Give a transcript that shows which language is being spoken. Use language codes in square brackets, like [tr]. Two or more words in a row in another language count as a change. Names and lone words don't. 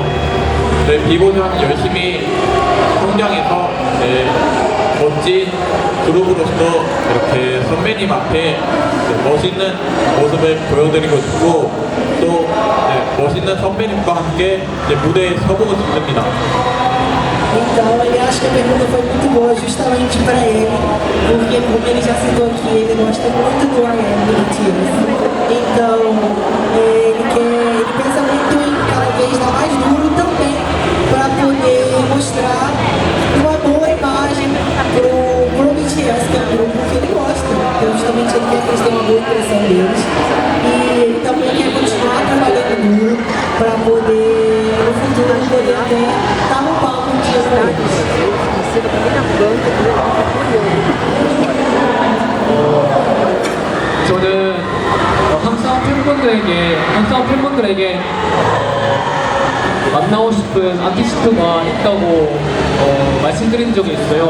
[ko] 비고전 열심히 성장해서 멋진 그룹으로서 이렇게 선배님 앞에 멋있는 모습을 보여드리고 싶고 또 멋있는 선배님과 함께 무대에 서보고 싶습니다. [pt] Então ele acha que a pergunta foi muito boa justamente para ele, porque como ele já citou aqui, ele gosta muito do RM do BTS. Então ele pensa muito em cada vez dar mais duro também para poder mostrar uma boa imagem pro BTS, que é um grupo que ele gosta. Então justamente ele quer que eles tenham uma boa impressão deles. E ele também quer continuar trabalhando duro para poder no futuro poder até estar no palco um dia com eles. [ko] 저는 항상 팬분들에게 만나고 싶은 아티스트가 있다고 말씀드린 적이 있어요.